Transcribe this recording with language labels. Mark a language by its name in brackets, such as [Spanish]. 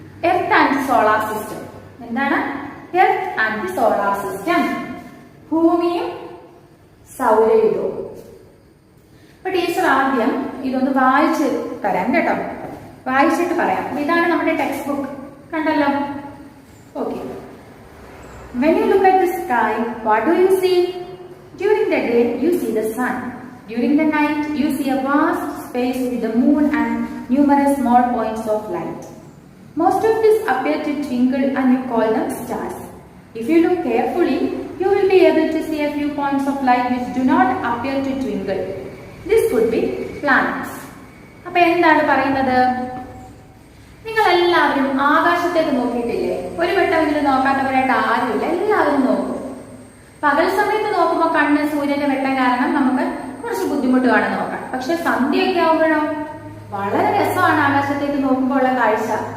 [English] Earth and solar system. [Malayalam] എന്താണ്? [English] earth and solar system, [Malayalam] ഭൂമിയും സൗരയുധവും. അപ്പൊ ടീച്ചർ ആദ്യം ഇതൊന്ന് വായിച്ച് തരാം കേട്ടോ, വായിച്ചിട്ട് പറയാം. ഇതാണ് നമ്മുടെ ടെക്സ്റ്റ് ബുക്ക്, കണ്ടല്ലോ. [English] Okay. When you look at the sky, what do you see? During the day, you see the sun. During the night, you see a vast space with the moon and numerous small points of light. Most of these appear to twinkle and you call them stars. If you look carefully, you will be able to see a few points of light which do not appear to twinkle. This could be planets. [Malayalam] അപ്പൊ എന്താണ് പറയുന്നത്? നിങ്ങൾ എല്ലാവരും ആകാശത്തേക്ക് നോക്കിയിട്ടില്ലേ? ഒരു വട്ടമെങ്കിലും നോക്കാത്തവരായിട്ട് ആരുമില്ല, എല്ലാവരും നോക്കും. പകൽ സമയത്ത് നോക്കുമ്പോൾ കണ്ണ് സൂര്യന്റെ വെട്ടം കാരണം നമുക്ക് കുറച്ച് ബുദ്ധിമുട്ട് കാണാൻ നോക്കാം. പക്ഷെ സന്ധ്യയൊക്കെ ആവുമ്പോഴോ വളരെ രസമാണ് ആകാശത്തേക്ക് നോക്കുമ്പോൾ ഉള്ള കാഴ്ച.